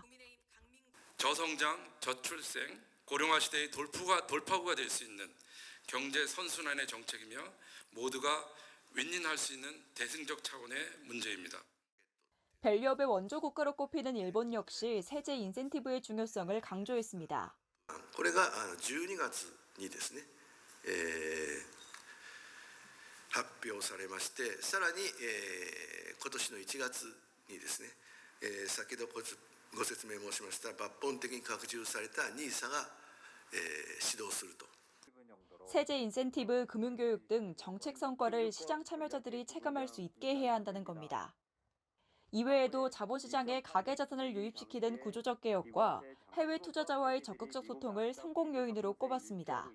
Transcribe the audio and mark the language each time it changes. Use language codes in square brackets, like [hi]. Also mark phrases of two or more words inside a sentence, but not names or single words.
[ko] 저성장, 저출생, 고령화 시대의 돌파구가 될 수 있는 경제 선순환의 정책이며 모두가 윈윈할 수 있는 대승적 차원의 문제입니다. 밸류업의 원조 국가로 꼽히는 일본 역시 세제 인센티브의 중요성을 강조했습니다. [ja] これが12月にですね発表されまして、さらに今年の1月にですね先ほどご説明申しました抜本的に拡充された NISA が始動すると。 [ko] 세제 인센티브, 금융교육 등 정책 성과를 시장 참여자들이 체감할 수 있게 해야 한다는 겁니다. 이외에도 자본시장에 가계자산을 유입시키는 구조적 개혁과 해외 투자자와의 적극적 소통을 성공 요인으로 꼽았습니다.